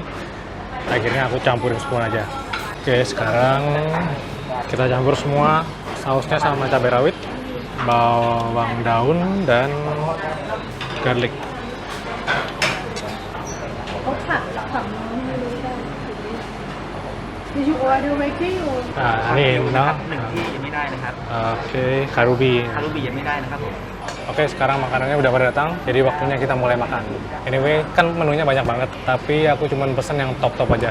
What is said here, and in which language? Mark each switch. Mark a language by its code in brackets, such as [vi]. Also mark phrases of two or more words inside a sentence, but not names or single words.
[id] Akhirnya aku campurin semua aja. Oke, sekarang kita campur semua sausnya sama cabai rawit, bawang daun, dan garlic. Nah, ini nah. [th] หนึ่งที่ยังไม่ได้นะครับ [id] Oke, karubi. [th] คารุบียังไม่ได้นะครับผม [id] Oke, sekarang makanannya udah pada datang, jadi waktunya kita mulai makan. Anyway, kan menunya banyak banget, tapi aku cuma pesen yang top-top aja.